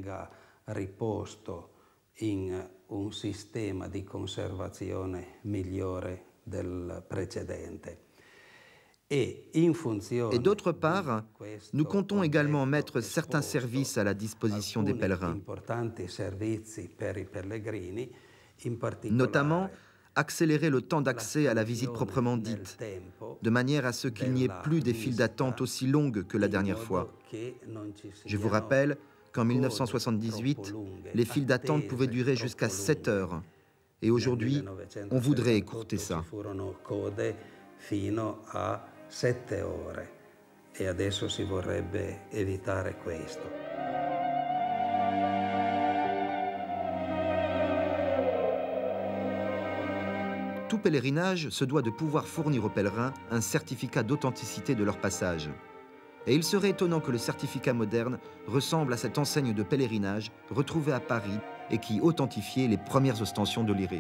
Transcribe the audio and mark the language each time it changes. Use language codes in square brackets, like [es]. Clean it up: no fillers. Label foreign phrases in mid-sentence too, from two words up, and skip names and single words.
[fr] Et d'autre part, nous comptons également mettre certains services à la disposition des pèlerins, notamment accélérer le temps d'accès à la visite proprement dite, de manière à ce qu'il n'y ait plus des files d'attente aussi longues que la dernière fois. Je vous rappelle qu'en 1978, les files d'attente pouvaient durer jusqu'à 7 heures. Et aujourd'hui, on voudrait écourter ça. [it] Fino a 7 ore e adesso si vorrebbe evitare questo. [fr] Tout pèlerinage se doit de pouvoir fournir aux pèlerins un certificat d'authenticité de leur passage. Et il serait étonnant que le certificat moderne ressemble à cette enseigne de pèlerinage retrouvée à Paris et qui authentifiait les premières ostensions de l'Irée.